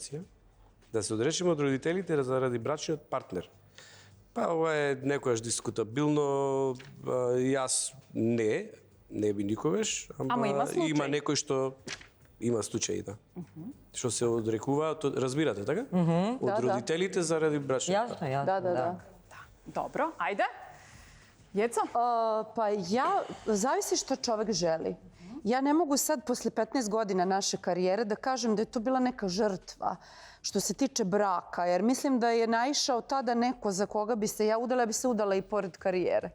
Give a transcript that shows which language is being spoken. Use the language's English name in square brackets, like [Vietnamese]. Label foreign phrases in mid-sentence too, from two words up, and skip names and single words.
[Macedonian] Да се одречеме од родителите заради брачниот партнер. Па, ова е некојаш дискутабилно, јас не би никогаш, Ама има случаи. има некој што има случаи, да. Што се одрекуваат, разбирате, така? Од родителите заради брачни пари. [Serbian] Jasno, jasno. Da. Dobro, ajde. Jeco? Pa ja, zavisi što čovek želi. Ja ne mogu sad, posle 15 godina naše karijere, da kažem da je to bila neka žrtva što se tiče braka, jer mislim da je naišao tada neko za koga bi se ja udala, ja bi se udala i pored karijere.